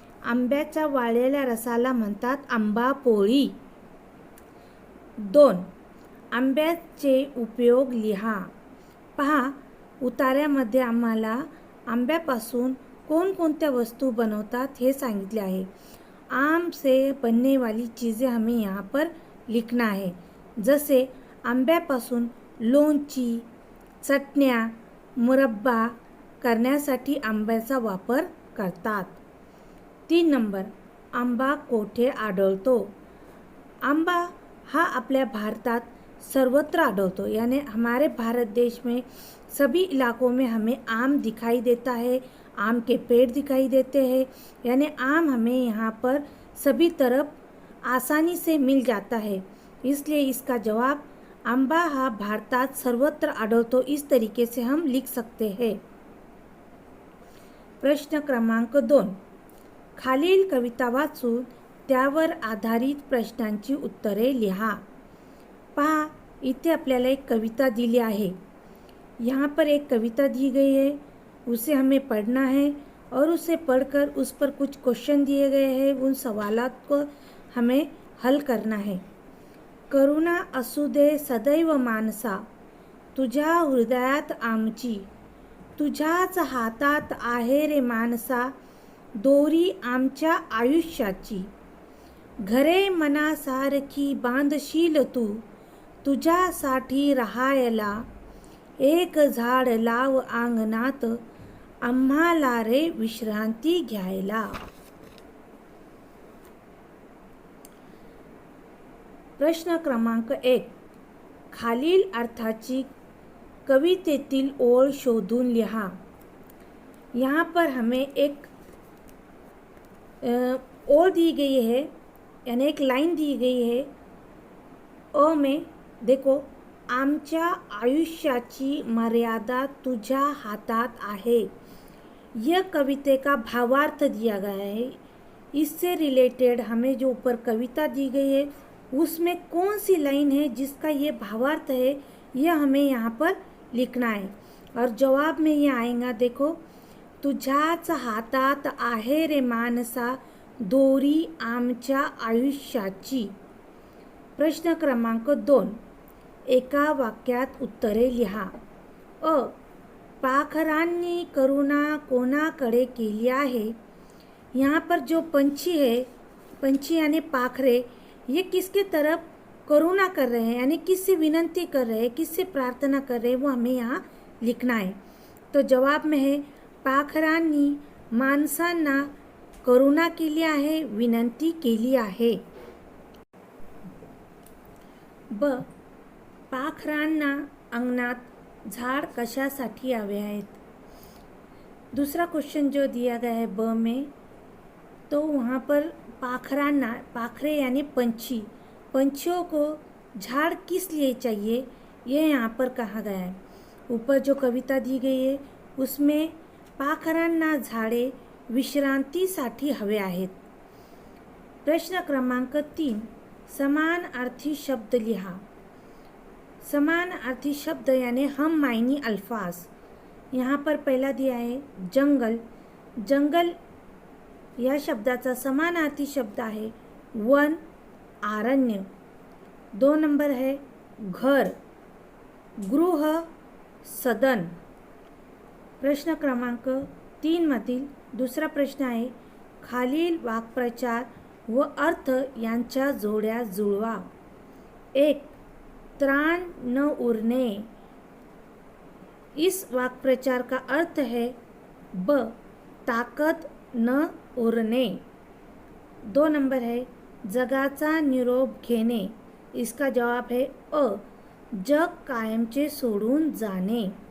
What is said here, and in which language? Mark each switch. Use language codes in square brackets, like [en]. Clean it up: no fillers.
[mr] आंब्याच्या वाळलेल्या रसाला म्हणतात आंबा पोळी। 2, आंब्याचे उपयोग लिहा। पहा, उतार्यामध्ये आम्हाला आंब्यापासून कोणकोणत्या वस्तू बनवतात हे सांगितले आहे। [hi] आम से बनने वाली चीज़ें हमें यहाँ पर लिखना है। [mr] जसे आंब्यापासून लोणची, चटण्या, मुरब्बा करण्यासाठी आंब्याचा वापर करतात। 3 नंबर, आंबा कोठे आढळतो? आंबा हा आपल्या भारतात सर्वत्र आढळतो। [hi] यानी हमारे भारत देश में सभी इलाकों में हमें आम दिखाई देता है, आम के पेड़ दिखाई देते हैं। यानी आम हमें यहाँ पर सभी तरफ आसानी से मिल जाता है, इसलिए इसका जवाब [mr] आंबा हा भारतात सर्वत्र आढळतो [hi] इस तरीके से हम लिख सकते हैं। [mr] प्रश्न क्रमांक 2, खालील कविता वाचून त्यावर आधारित प्रश्नांची उत्तरे लिहा। पहा, इथे आपल्याला एक कविता दिली आहे। [hi] यहाँ पर एक कविता दी गई है, उसे हमें पढ़ना है और उसे पढ़कर उस पर कुछ क्वेश्चन दिए गए हैं, उन सवालात को हमें हल करना है। [mr] करुणा असू दे सदैव मानसा, तुझ्या हृदयात आमची। तुझ्याच हातात आहे रे मानसा, दोरी आमच्या आयुष्याची। घरे मनासारखी बांधशील तू, तुझ्यासाठी राहायला। एक झाड लाव अंगणात, आम्हाला रे विश्रांती घ्यायला। प्रश्न क्रमांक 1, खालील अर्थाची कवितेतील ओळ शोधून लिहा। [hi] यहाँ पर हमें एक ओळ दी गई है, यानी एक लाइन दी गई है। अ में देखो, [mr] आमच्या आयुष्याची मर्यादा तुझ्या हातात आहे। [hi] यह कविता का भावार्थ दिया गया है। इससे रिलेटेड हमें जो ऊपर कविता दी गई है उसमें कौन सी लाइन है जिसका ये भावार्थ है, यह हमें यहाँ पर लिखना है। और जवाब में ये आएगा, देखो, [mr] तुझ्याच हातात आहे रे मानसा दोरी आमच्या आयुष्याची। प्रश्न क्रमांक 2, एका वाक्यात उत्तरे लिहा। अ, पाखरांनी करुणा कोणाकडे केली आहे। [hi] यहाँ पर जो पंछी है, पंछी यानी पाखरे, ये किसके तरफ करुणा कर रहे हैं, यानी किससे विनंती कर रहे हैं, किससे प्रार्थना कर रहे हैं, वो हमें यहाँ लिखना है। तो जवाब में है, [mr] पाखरांनी माणसांना करुणा केली आहे, विनंती केली आहे। ब, पाखरांना अंगणात झाड कशासाठी हवे आहेत। [hi] दूसरा क्वेश्चन जो दिया गया है ब में, तो वहाँ पर पाखरांना, पाखरे यानी पंछी, पंछियों को झाड़ किस लिए चाहिए, ये यहाँ पर कहा गया है। ऊपर जो कविता दी गई है उसमें [mr] पाखरांना झाडे विश्रांतीसाठी हवे आहेत। प्रश्न क्रमांक 3, समान अर्थी शब्द लिहा। [hi] समान अर्थी शब्द यानी हम मायनी अल्फाज। यहाँ पर पहला दिया है जंगल। [mr] जंगल या शब्दाचा समानार्थी शब्द आहे वन, आरण्य। [hi] 2 नंबर है घर, गृह, सदन। [mr] प्रश्न क्रमांक 3 मधील दुसरा प्रश्न आहे, खालील वाक्प्रचार व अर्थ यांच्या जोड्या जुळवा। 1, त्राण न उरणे। [hi] इस वाक्प्रचार का अर्थ है ब, [mr] ताकद न उरणे। [hi] 2 नंबर है [mr] जगाचा निरोप घेणे। [hi] इसका जवाब है [mr] अ, जग कायमचे सोडून जाणे।